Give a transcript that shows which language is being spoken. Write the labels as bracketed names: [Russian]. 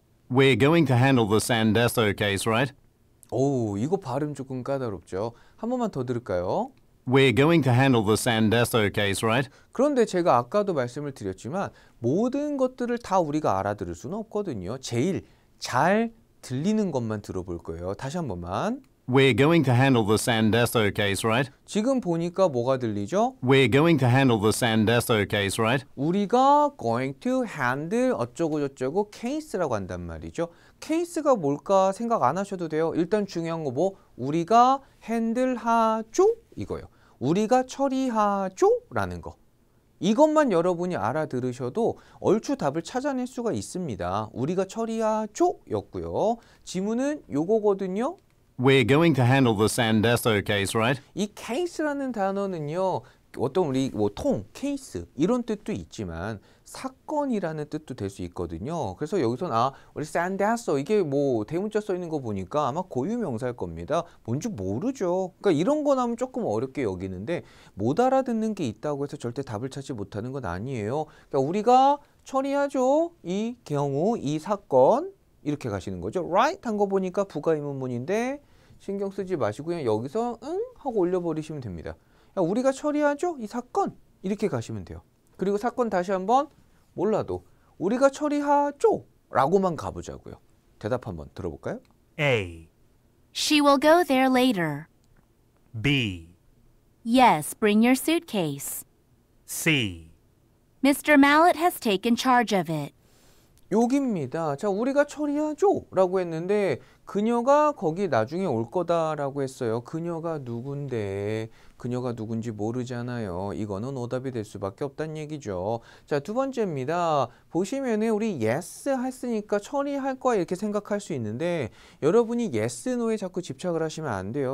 [English] We're going to handle the Sandeso case, right? [Korean] 오, 이거 발음 조금 까다롭죠. 한 번만 더 들을까요? [English] We're going to handle the Sandeso case, right? [Korean] 그런데 제가 아까도 말씀을 드렸지만 모든 것들을 다 우리가 알아들을 수는 없거든요. 제일 잘 들리는 것만 들어볼 거예요. 다시 한 번만. [English] We're going to handle the Sandeso case, right? [Korean] 지금 보니까 뭐가 들리죠? [English] We're going to handle the Sandeso case, right? [Korean] 우리가 [English] going to handle [Korean] 어쩌고 저쩌고 case라고 한단 말이죠. case가 뭘까 생각 안 하셔도 돼요. 일단 중요한 거 뭐? 우리가 handle하죠? 이거요. 우리가 처리하죠? 라는 거. 이것만 여러분이 알아들으셔도 얼추 답을 찾아낼 수가 있습니다. 우리가 처리하죠? 였고요. 지문은 요거거든요. [English] We're going to handle the Sandeso case, right? [Korean] 이 case라는 단어는요. 어떤 우리 뭐 통, 케이스 이런 뜻도 있지만 사건이라는 뜻도 될 수 있거든요. 그래서 여기서는 우리 산데소 이게 뭐 대문자 써 있는 거 보니까 아마 고유명사일 겁니다. 뭔지 모르죠. 그러니까 이런 거 나오면 조금 어렵게 여기는데 못 알아듣는 게 있다고 해서 절대 답을 찾지 못하는 건 아니에요. 그러니까 우리가 처리하죠. 이 경우, 이 사건 이렇게 가시는 거죠. right 한 거 보니까 부가의문문인데 신경 쓰지 마시고 그냥 여기서 응 하고 올려버리시면 됩니다. 우리가 처리하죠? 이 사건 이렇게 가시면 돼요. 그리고 사건 다시 한번 몰라도 우리가 처리하죠? 라고만 가보자고요. 대답 한번 들어볼까요? [English] A. She will go there later. B. Yes, bring your suitcase. C. Mr. Mallet has taken charge of it. [Korean] 여기입니다. 자, 우리가 처리하죠? 라고 했는데 그녀가 거기 나중에 올 거다라고 했어요. 그녀가 누군데 그녀가 누군지 모르잖아요. 이거는 오답이 될 수밖에 없다는 얘기죠. 자, 두 번째입니다. 보시면은 우리 yes 했으니까 처리할 거야 이렇게 생각할 수 있는데 여러분이 yes, no에 자꾸 집착을 하시면 안 돼요.